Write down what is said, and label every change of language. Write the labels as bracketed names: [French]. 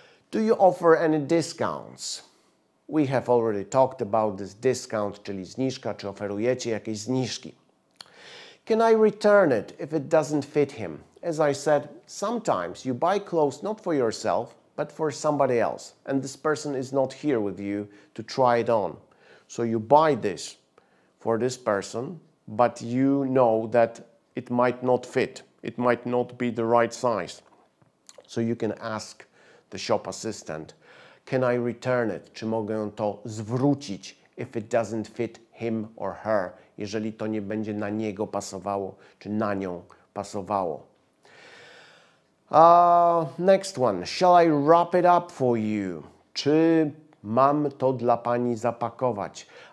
[English] Do you offer any discounts? We have already talked about this discount, [Polish] czyli zniżka, czy oferujecie jakieś zniżki. [English] Can I return it if it doesn't fit him? As I said, sometimes you buy clothes not for yourself, but for somebody else, and this person is not here with you to try it on. So you buy this for this person, but you know that it might not fit, it might not be the right size. So you can ask the shop assistant, can I return it? [Polish] Czy mogę to zwrócić [English] if it doesn't fit him or her, [Polish] jeżeli to nie będzie na niego pasowało, czy na nią pasowało. [English] Next one. Shall I wrap it up for you? [Polish] Czy mam to dla pani zapakować?